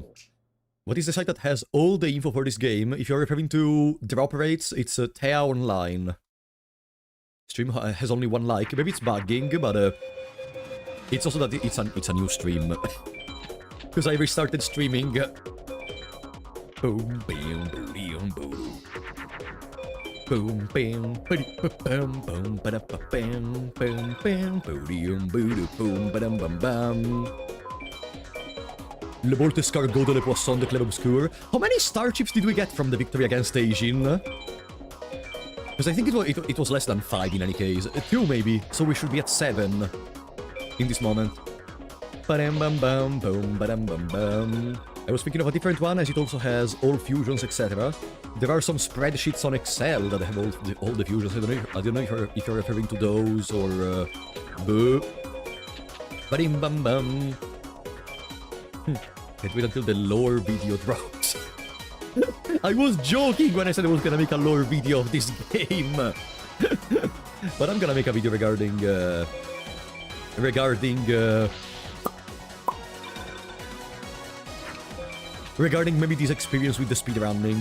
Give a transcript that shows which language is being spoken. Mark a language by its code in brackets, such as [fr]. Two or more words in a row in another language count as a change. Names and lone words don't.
[en] What is the site that has all the info for this game? If you're referring to drop rates, it's Thea Online. Stream has only 1 like. Maybe it's bugging, but it's also that it's a new stream. Because I restarted streaming. Boom, bam, boom, boom. Boom, bam, bam, boom, ba bam, bam, bam, boom, boom, ba bam, bam. [fr] Le Bolt Escargot de le Poisson de Club Obscur. [en] How many starships did we get from the victory against Eijin? Because I think it was less than 5 in any case. 2 maybe, so we should be at 7 in this moment. Ba-dam bam bam boom ba-dam bam bam. I was thinking of a different one, as it also has all fusions, etc. There are some spreadsheets on Excel that have all the fusions. I don't know if you're referring to those or... Boo. Ba-dim bam bam. Can't wait until the lore video drops. I was joking when I said I was gonna make a lore video of this game. But I'm gonna make a video regarding... Regarding maybe this experience with the speedrunning.